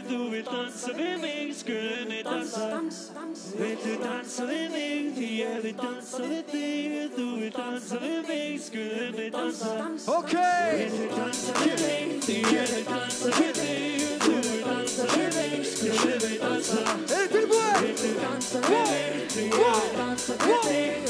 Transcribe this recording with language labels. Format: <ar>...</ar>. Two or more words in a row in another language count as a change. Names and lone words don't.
<is>Þú vill dansa við mig, skulum við dansa. Viltu dansa við mig, því ég vil dansa við þig. Þú vill dansa við mig, skulum við dansa. Okay. Viltu dansa við mig, því ég vil dansa við þig. Þú vill dansa við mig, skulum við dansa.</is> <sv>Är det tillbaka?</sv> <is>Viltu dansa við mig, því ég vil dansa við þig.</is>